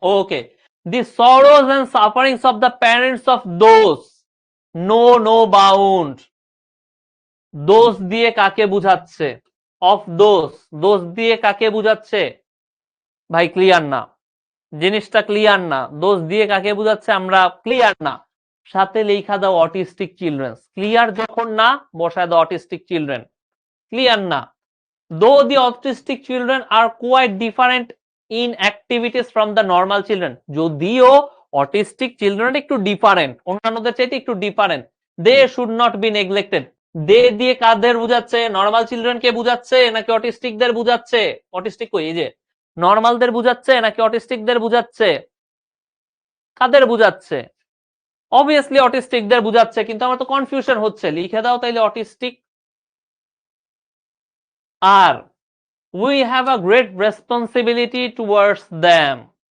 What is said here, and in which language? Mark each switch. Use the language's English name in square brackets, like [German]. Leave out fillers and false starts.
[English] okay, the sorrows and sufferings of the parents of those know no bound, [Bangla] দোষ দিয়ে কাকে বুঝাচ্ছে? Of দোষ, দোষ দিয়ে কাকে বুঝাচ্ছে? ভাই ক্লিয়ার না, জিনিসটা ক্লিয়ার না, দোষ দিয়ে কাকে বুঝাচ্ছে আমরা ক্লিয়ার না। সাথে লেখা দাও অটিস্টিক চিলড্রেন, ক্লিয়ার যখন না, বসায় দাও অটিস্টিক চিলড্রেন, ক্লিয়ার না। [English] Though the autistic children are quite different in activities from the normal children, [Bangla] যদিও অটিস্টিক চিলড্রেন একটু ডিফারেন্ট, [English] অন্যান্যদের চাইতে একটু different, they should not be neglected. [Bangla] দে দিয়ে কাদের বুঝাচ্ছে? নর্মাল চিলড্রেনকে বুঝাচ্ছে নাকি অটিস্টিকদের বুঝাচ্ছে? অটিস্টিক কই, এই যে নর্মালদের বুঝাচ্ছে নাকি অটিস্টিকদের বুঝাচ্ছে? কাদের বুঝাচ্ছে? অবভিয়াসলি অটিস্টিকদের বুঝাচ্ছে, কিন্তু আমার তো কনফিউশন হচ্ছে, লিখে দাও তাইলে autistic. [English] আর we have a great responsibility towards them,